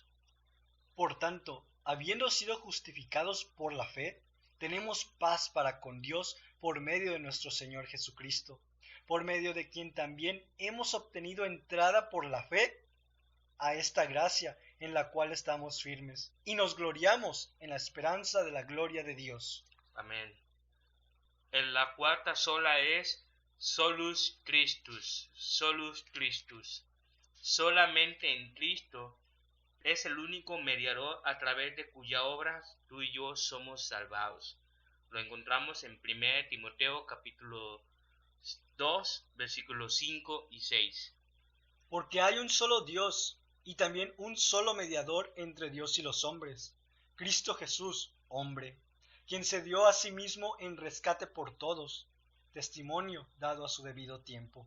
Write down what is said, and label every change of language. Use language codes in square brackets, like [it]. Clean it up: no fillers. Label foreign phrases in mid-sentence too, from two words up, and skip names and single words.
[es] Por tanto, habiendo sido justificados por la fe, tenemos paz para con Dios por medio de nuestro Señor Jesucristo, por medio de quien también hemos obtenido entrada por la fe a esta gracia en la cual estamos firmes, y nos gloriamos en la esperanza de la gloria de Dios. Amén. En la cuarta sola es [la] solus Christus. [es] Solamente en Cristo es el único mediador a través de cuya obra tú y yo somos salvados. Lo encontramos en 1 Timoteo capítulo 2, versículos 5 y 6. Porque hay un solo Dios y también un solo mediador entre Dios y los hombres, Cristo Jesús, hombre, quien se dio a sí mismo en rescate por todos, testimonio dado a su debido tiempo.